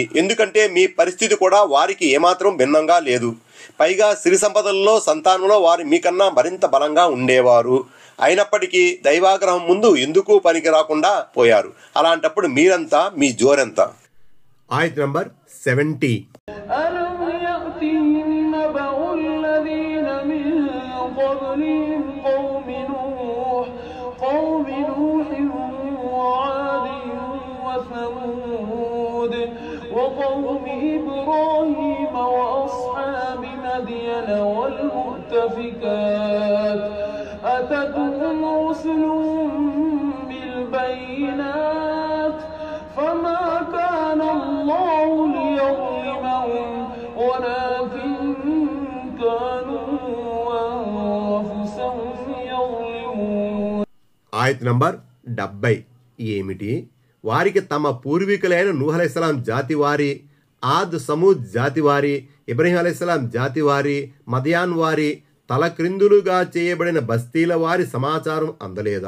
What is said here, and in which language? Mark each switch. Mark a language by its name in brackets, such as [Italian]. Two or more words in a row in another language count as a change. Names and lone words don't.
[Telugu] ఎందుకంటే మీ పరిస్థితి కూడా వారికి ఏమాత్రం భిన్నంగా లేదు. పైగా సిరి సంపదల్లో, సంతానంలో వారు మీకన్నా మరింత బలంగా ఉండేవారు. అయినప్పటికీ దైవాగ్రహం ముందు ఎందుకు పనికి రాకుండా పోయారు. అలాంటప్పుడు మీరంతా, మీ జోరెంత. ఆయత నంబర్ 70. [Arabic] وقوم إبراهيم وأصحاب مدين والمؤتفكات أتتهم رسلهم بالبينات فما كان الله ليظلمهم ولكن كانوا أنفسهم يظلمون. [Telugu] ఆయత నంబర్ 70. ఏమిటి? వారికి తమ పూర్వీకులైన నూహ్ [Arabic] عليه السلام [Telugu] జాతివారి, ఆద్ సమూద్ జాతివారి, ఇబ్రహీం [Arabic] عليه السلام [Telugu] జాతివారి, మదియాన్ వారి తలక్రిందులుగా చేయబడిన బస్తీల వారి సమాచారం అందలేదా?